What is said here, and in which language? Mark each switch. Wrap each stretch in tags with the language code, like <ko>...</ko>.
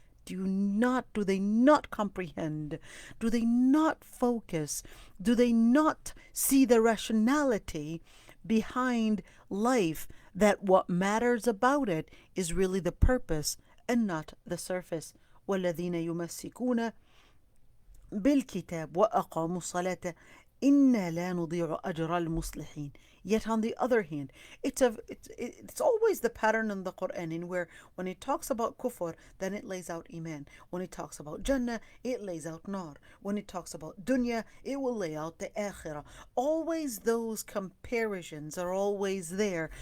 <en>Do they not comprehend? Do they not focus? Do they not see the rationality behind life, that what matters about it is really the purpose and not the surface?</en> <ar>وَالَّذِينَ يُمَسِّكُونَ بالكتاب وأقاموا الصلاة إنا لا نضيع أجر المصلحين.</ar> <en>Yet on the other hand, it's always the pattern in the Quran, in where when it talks about kufr, then it lays out iman. When it talks about Jannah, it lays out nar. When it talks about dunya, it will lay out the akhirah. Always those comparisons are always there.</en>